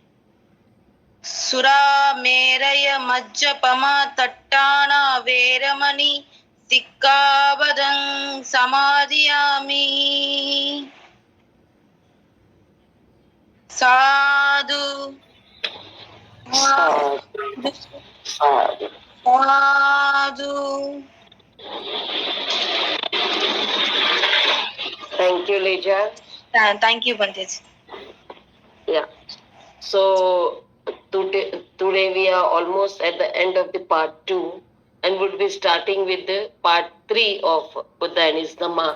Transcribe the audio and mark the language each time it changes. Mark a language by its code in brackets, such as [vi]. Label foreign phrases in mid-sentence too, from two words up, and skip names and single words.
[pi] Sura Meraya Majjapama Tattana Veramani Sikkhavadang Samadhiyami. Sadhu. Sadhu. Sadhu. [en] Thank you, Leja. Thank you, Bandit. Yeah. So today we are almost at the end of the part 2 and would be starting with the part 3 of Buddha and his Dhamma.